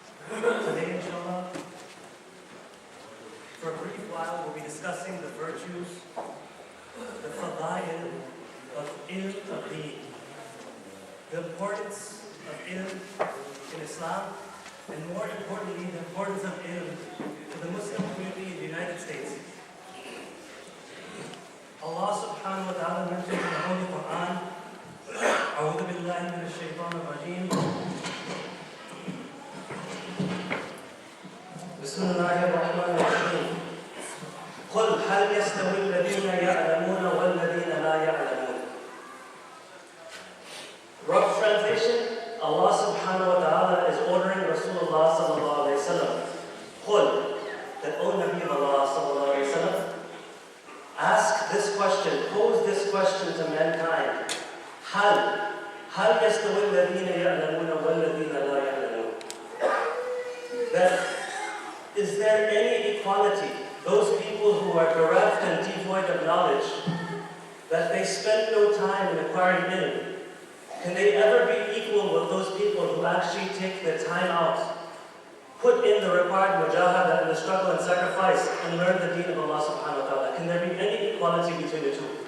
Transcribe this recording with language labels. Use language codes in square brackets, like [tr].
[en] Today, inshallah, for a brief while, we'll be discussing the virtues, the fadail of ilm of deen, the importance of ilm in Islam, and more importantly, the importance of ilm to the Muslim community in the United States. Allah subhanahu wa ta'ala mentions in the Holy Quran, [ar] أعوذ بالله من الشيطان الرجيم بسم الله الرحمن الرحيم قل هل يستوي الذين يعلمون والذين لا يعلمون. [en] Rough translation, Allah subhanahu wa ta'ala is ordering Rasulullah sallallahu alayhi wa sallam, قل, that O Nabi of Allah sallallahu alayhi wa sallam, ask this question, pose this question to mankind. [ar] هل يستوي الذين يعلمون والذين لا يعلمون. [en] That is there any equality? Those people who are bereft and devoid of knowledge, that they spend no time in acquiring ilm, can they ever be equal with those people who actually take the time out, put in the required mujahada and the struggle and sacrifice, and learn the deen of Allah subhanahu wa ta'ala? Can there be any equality between the two?